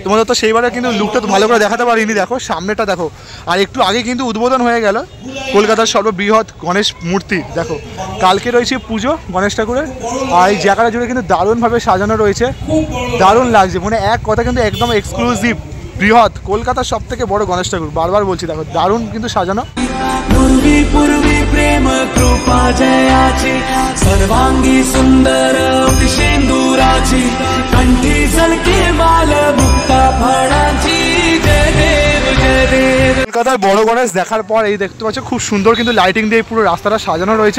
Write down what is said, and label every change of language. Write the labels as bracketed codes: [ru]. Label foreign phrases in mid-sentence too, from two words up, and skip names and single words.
[bn] তোমাদের তো সেইবারে কিন্তু লুকটা তো ভালো করে দেখাতে পারিনি। দেখো সামনেটা দেখো, আর একটু আগে কিন্তু উদ্বোধন হয়ে গেল কলকাতার সর্ববৃহৎ গণেশ মূর্তি। দেখো কালকে রয়েছে পুজো গণেশ ঠাকুরের, আর এই জায়গাটা জুড়ে কিন্তু দারুণভাবে সাজানো রয়েছে, দারুণ লাগছে। মানে এক কথা কিন্তু একদম এক্সক্লুসিভ বৃহৎ কলকাতার সব থেকে বড় গণেশ ঠাকুর, বারবার বলছি। দেখো দারুণ কিন্তু সাজানো। [mr] प्रेम कृपा जयाची सर्वांगी सुंदर सिंदूराची कंठी झलके माल मुक्ता फळाची जय देव जय देव। [bn] কলকাতার বড় গণেশ দেখার পর এই দেখতে পাচ্ছ খুব সুন্দর কিন্তু লাইটিং দিয়ে পুরো রাস্তাটা সাজানো রয়েছে।